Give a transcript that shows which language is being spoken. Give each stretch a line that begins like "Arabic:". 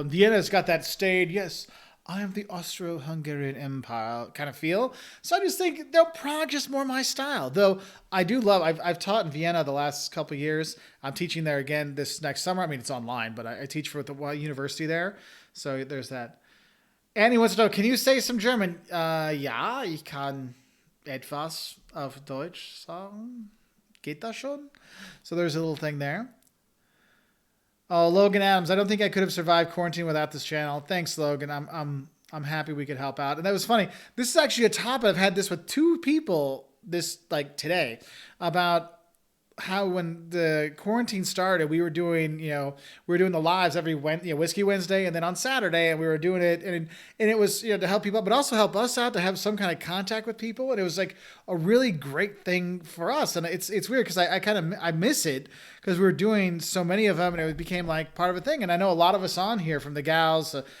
English: And Vienna's got that staid, yes, I am the Austro-Hungarian Empire kind of feel. So I just think Prague just more my style. Though I do love, I've taught in Vienna the last couple of years. I'm teaching there again this next summer. I mean, it's online, but I teach for the university there. So there's that. Annie wants to know, can you say some German?
German: Ja, ich kann etwas auf Deutsch sagen. Geht das schon?
English: So there's a little thing there. Oh, Logan Adams, I don't think I could have survived quarantine without this channel. Thanks, Logan. I'm happy we could help out. And that was funny. This is actually a topic. I've had this with two people today about how when the quarantine started, we were doing the lives every Whiskey Wednesday, and then on Saturday, and we were doing it, and it was to help people out, but also help us out to have some kind of contact with people, and it was like a really great thing for us, and it's weird because I miss it because we were doing so many of them, and it became like part of a thing, and I know a lot of us on here from the gals,